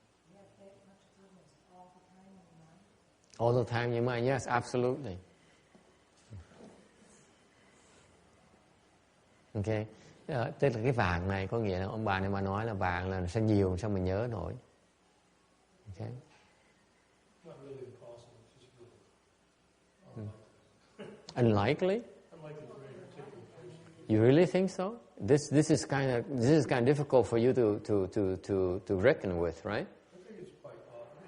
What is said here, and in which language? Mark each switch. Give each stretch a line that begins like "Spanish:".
English: You have that much goodness all the time in your mind. All the time in your mind, yes, absolutely. Okay.
Vietnamese: Tức là cái vàng này có nghĩa là ông bà này mà nói là vàng là sao nhiều, sao mình nhớ nổi.
English: Okay. Not really impossible, it's just really Unlikely? unlikely for any particular person. You really think so? This is kind of difficult for you to reckon with, right? I think it's possible.